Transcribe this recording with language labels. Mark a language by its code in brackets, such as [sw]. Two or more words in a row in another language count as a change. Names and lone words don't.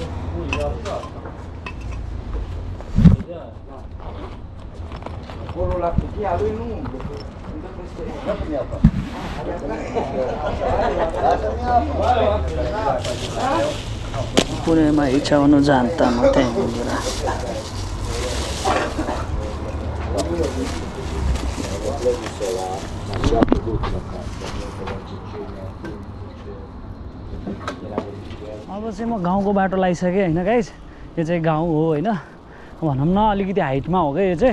[ro] Acolo la cutia lui nu umblă. Pune-mi aici unul geanta, mă, tengura. [ne] अब चाहिँ म गाउँको बाटो लागिसकेँ होइन गाइस। यो चाहिँ गाउँ हो होइन, भनौँ न अलिकति हाइटमा हो क्या यो चाहिँ।